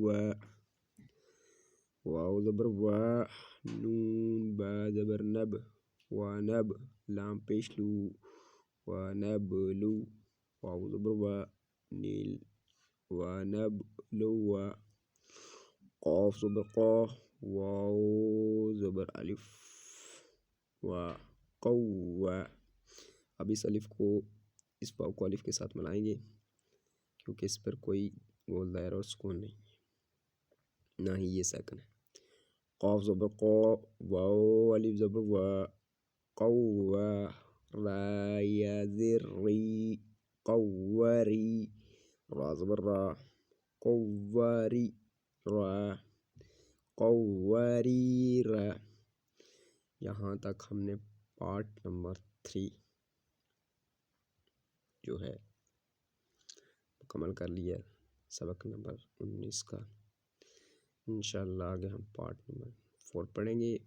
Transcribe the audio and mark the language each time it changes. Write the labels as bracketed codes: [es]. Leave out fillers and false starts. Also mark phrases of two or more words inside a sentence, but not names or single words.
[ur] واو زبر وا نون با زبر نب ونب لام پیش لو ونبلو واو زبر وا نیل ونبلو قاف زبر قا واو زبر الف وقوا. اب اس الف کو اس واو کو الف کے ساتھ ملائیں گے کیونکہ اس پر کوئی گول دائرہ اور سکون نہیں نہ ہی یہ ساکن ہے. قاف زبر قا واو الف زبر وا قوا را یا زر ری قوری را زبر را قوری را قوری را. یہاں تک ہم نے [en] part number [ur] 3 جو ہے مکمل کر لیا سبق نمبر 19 کا. [ar] انشاءاللہ [ur] آگے ہم پارٹ نمبر 4 پڑھیں گے.